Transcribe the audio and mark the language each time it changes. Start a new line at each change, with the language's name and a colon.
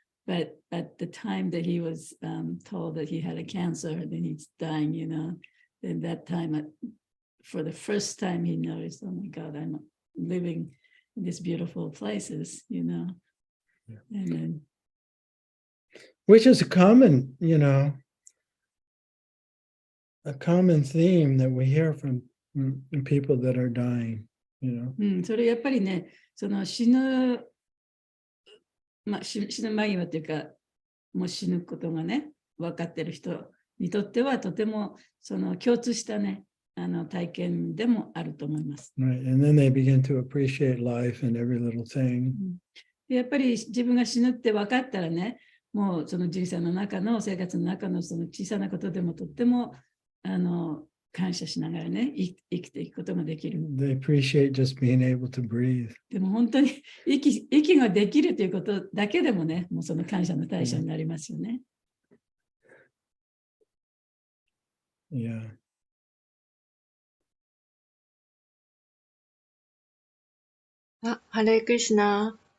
English: But at the time that he was told that he had a cancer, then he's dying, then that time, for the first time, he noticed, oh my God, I'm living in these beautiful places, And then, Which is a common, a common theme that we hear from people that are dying,
Japanese: それやっぱりね、その死ぬ間際というか、もう死ぬことがね、分かってる人にとってはとてもその共通したね、体験でもあると思います。
English: right? And then they begin to appreciate life and every little thing.
Japanese: やっぱり自分が死ぬって分かったらね、もうその人生の中の生活の中のその小さなことでもとっても感謝しながらね、生きていくことができる。
English: They appreciate just being able to breathe.
Japanese: でも本当に息ができるということだけでもね、もうその感謝の対象になりますよね。
English: Yeah.
Japanese: ハレークリシュナ。